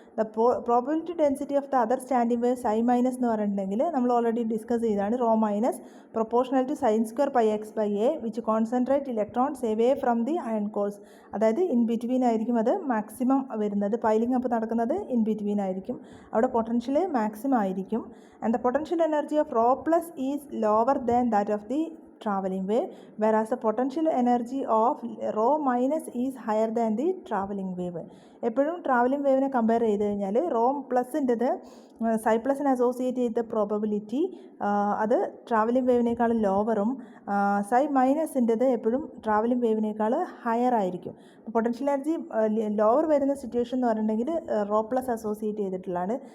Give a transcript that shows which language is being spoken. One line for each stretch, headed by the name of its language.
English: the probability density of the other standing wave psi minus
Malayalam: എന്ന് പറഞ്ഞിട്ടുണ്ടെങ്കിൽ നമ്മൾ already discuss ചെയ്താണ്.
English: Rho minus proportional to sine square pi x by a which concentrate electrons away from the ion cores.
Malayalam: അതായത് in between ആയിരിക്കും അത് maximum വരുന്നത്. Piling up നടക്കുന്നത് in between ആയിരിക്കും. അവിടെ പൊട്ടൻഷ്യൽ മാക്സിമം ആയിരിക്കും.
English: And the potential energy of rho plus is lower than that of the traveling wave, whereas the potential energy of rho minus is higher than the traveling wave.
Malayalam: എപ്പോഴും travelling വേവിനെ compare ചെയ്ത് കഴിഞ്ഞാൽ raw പ്ലസിൻ്റെത് സൈ പ്ലസിനെ associate ചെയ്ത probability അത് travelling വേവിനേക്കാൾ ലോവറും, സൈ മൈനസിൻ്റെത് എപ്പോഴും travelling വേവിനേക്കാൾ higher ആയിരിക്കും. Potential energy lower വരുന്ന situation എന്ന് പറഞ്ഞിട്ടുണ്ടെങ്കിൽ റോ പ്ലസ് അസോസിയേറ്റ് ചെയ്തിട്ടുള്ളതാണ്.